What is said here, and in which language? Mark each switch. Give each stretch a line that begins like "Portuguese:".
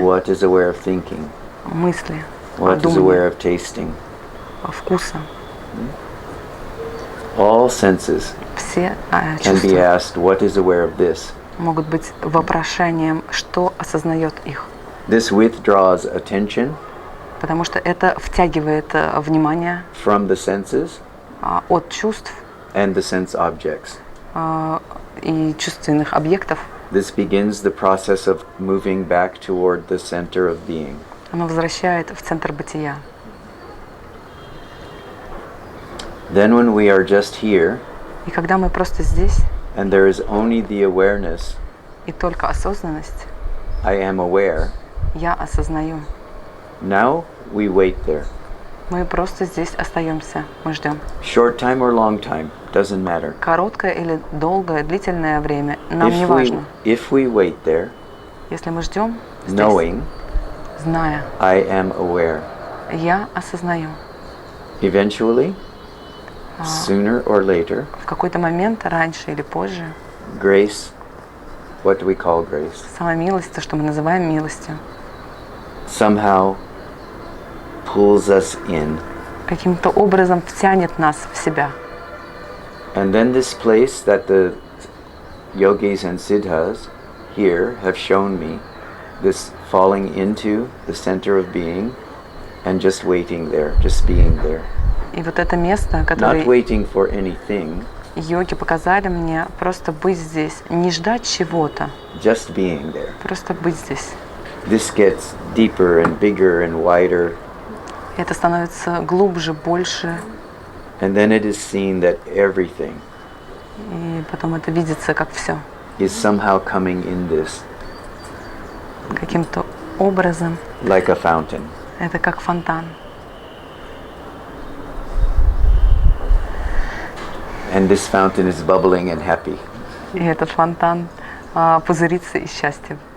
English: What is aware of thinking?
Russian: мысли,
English: What is
Russian: думания,
English: aware of tasting?
Russian: вкуса.
English: All senses
Russian: Все
English: can be
Russian: чувства
English: asked, what is aware of this?
Russian: могут быть вопрошанием, что осознает их.
English: This withdraws attention
Russian: Потому что это втягивает внимание
English: from the senses
Russian: от чувств
English: and the sense objects.
Russian: И чувственных объектов.
English: This begins the process of moving back toward the center of being.
Russian: Оно возвращает в центр бытия.
English: Then when we are just here,
Russian: И когда мы просто здесь,
English: and there is only the awareness,
Russian: и только осознанность,
English: I am aware,
Russian: я осознаю.
English: now we wait there.
Russian: Мы просто здесь остаемся, мы ждем.
English: Short time or long time, doesn't matter.
Russian: Короткое или долгое, длительное время, нам не важно.
English: If we wait there,
Russian: Если мы ждем здесь,
English: knowing
Russian: зная,
English: I am aware,
Russian: я осознаю.
English: eventually sooner or later,
Russian: в какой-то момент, раньше или позже,
English: grace, what do we call grace?
Russian: сама милость, то, что мы называем милостью,
English: Somehow pulls us in.
Russian: каким-то образом втянет нас в себя.
English: And then this place that the yogis and siddhas here have shown me, this falling into the center of being and just waiting there, just being there.
Russian: И вот это место,
English: Not
Russian: которое
English: waiting for anything,
Russian: йоги показали мне, просто быть здесь, не ждать чего-то,
English: just being there.
Russian: просто быть здесь.
English: This gets deeper and bigger and wider,
Russian: Это становится глубже, больше,
English: and then it is seen that everything
Russian: и потом это видится как все.
English: is somehow coming in this,
Russian: Каким-то образом
English: like a fountain.
Russian: это как фонтан.
English: And this fountain is bubbling and happy.
Russian: И этот фонтан пузырится и счастье.